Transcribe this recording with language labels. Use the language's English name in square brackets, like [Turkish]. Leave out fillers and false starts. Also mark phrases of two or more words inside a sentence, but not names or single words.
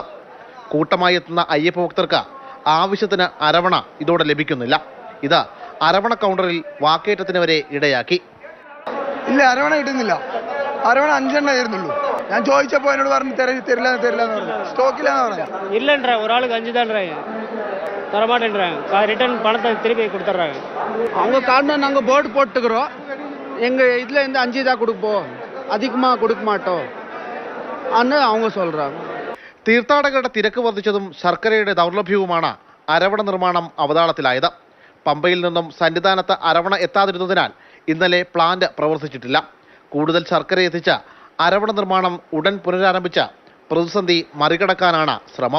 [Malayalam] കൂട്ടമായി എത്തുന്ന അയ്യപ്പ ഭക്തർക്ക് ആവശ്യത്തിന് അരവണ ഇതോടെ ലഭിക്കുന്നില്ല. ഇത് അരവണ കൗണ്ടറിൽ വാക്കേറ്റത്തിന് വരെ ഇടയാക്കി. ഇല്ല, അരവണ കിട്ടുന്നില്ല. അരവണ 5 എണ്ണ ആയിരുന്നുള്ളൂ. ഞാൻ ചോദിച്ചപ്പോൾ എന്നോട് പറഞ്ഞു തരില്ല എന്ന് പറഞ്ഞു. സ്റ്റോക്കിലാന്ന് പറഞ്ഞു. [Tamil] இல்லைன்ற ஒரு ஆளுக்கு 5 தான்றாங்க, தரமாட்டேன்றாங்க. ரிட்டர்ன் பணத்தை திருப்பி கொடுத்துட்றாங்க. அவங்க காரணம் நாங்கள் போர்டு போட்டுக்கிறோம், எங்கள் இதில் இருந்து 5 தான் கொடுப்போம், அதிகமாக கொடுக்க மாட்டோம் അന്ന് அவங்க சொல்கிறாங்க. [Malayalam] തീർത്ഥാടകരുടെ തിരക്ക് വർദ്ധിച്ചതും ശർക്കരയുടെ ദൗർലഭ്യവുമാണ് അരവണ നിർമ്മാണം അവതാളത്തിലായത്. പമ്പയിൽ നിന്നും സന്നിധാനത്ത് അരവണ എത്താതിരുന്നതിനാൽ ഇന്നലെ പ്ലാന്റ് പ്രവർത്തിച്ചിട്ടില്ല. കൂടുതൽ ശർക്കര എത്തിച്ച അരവണ നിർമ്മാണം ഉടൻ പുനരാരംഭിച്ച പ്രതിസന്ധി മറികടക്കാനാണ് ശ്രമം.